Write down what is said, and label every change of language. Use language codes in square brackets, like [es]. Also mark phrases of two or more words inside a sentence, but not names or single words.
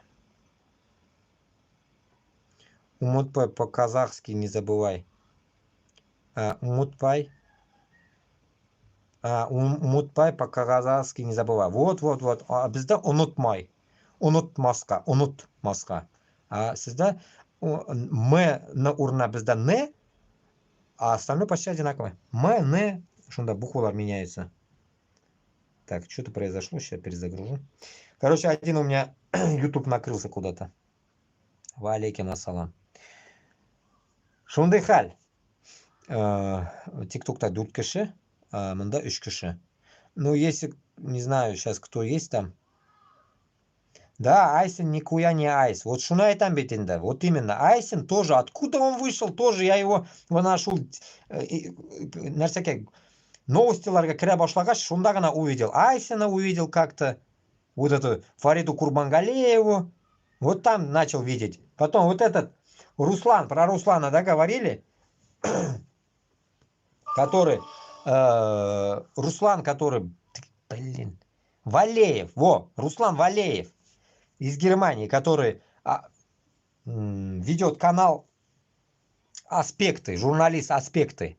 [ru] Умутпай по-казахски не забывай. Умутпай. Умутпай по-казахски не забывай. Вот. [tt] Бізде унутмай. Унутмаска. Унутмаска. Сізде м на урна бізде не, [ru] а остальное почти одинаковое. М, не. [tt] Шунда буквалар меняются. [ru] Так, что-то произошло. Сейчас перезагружу. Короче, один у меня YouTube накрылся куда-то. [ar] Ва алейкум ассалам. [tt] Шундай хал. ТикТокта 4 киши, мында 3 киши. [ru] Ну, если, не знаю, сейчас кто есть там. Да, Айсен никуя не Айс. Вот [tt] шунай там бетинда. [ru] Вот именно. Айсен тоже. Откуда он вышел, тоже я его нашел. На всякие [tt] новостиларга кіре башлагаш, шунда гана увидел. [ru] Айсена увидел как-то. Вот эту Фариду Курбангалееву. Вот там начал видеть. Потом вот этот Руслан, про Руслана, да, говорили? Который Руслан, который, блин, Валеев, Руслан Валеев из Германии, который ведет канал Аспекты, журналист Аспекты.